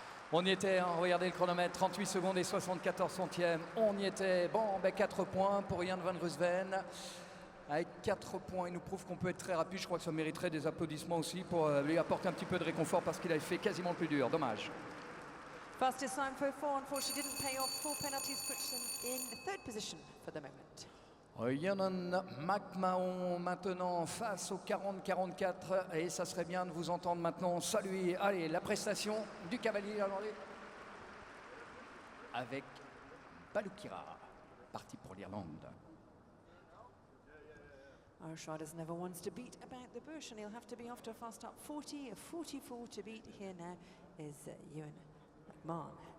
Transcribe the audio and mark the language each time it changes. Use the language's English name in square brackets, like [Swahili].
[French] On y était, hein, regardez le chronomètre, 38 secondes et 74 centièmes. On y était. Bon, ben 4 points pour Jens van Grusven. Avec 4 points, il nous prouve qu'on peut être très rapide. Je crois que ça mériterait des applaudissements aussi pour lui apporter un petit peu de réconfort parce qu'il avait fait quasiment le plus dur. Dommage. [English] Fastest time for 4, unfortunately didn't pay off. 4 penalties puts him in 3rd position for the moment. [French] Yannon McMahon maintenant face au 40-44 et ça serait bien de vous entendre maintenant saluer la prestation du cavalier irlandais avec Balukira, parti pour l'Irlande. [English] Irish riders never wants to beat about the bush and he'll have to be off to a fast start. 40, 44 to beat here now is Ewan McMahon.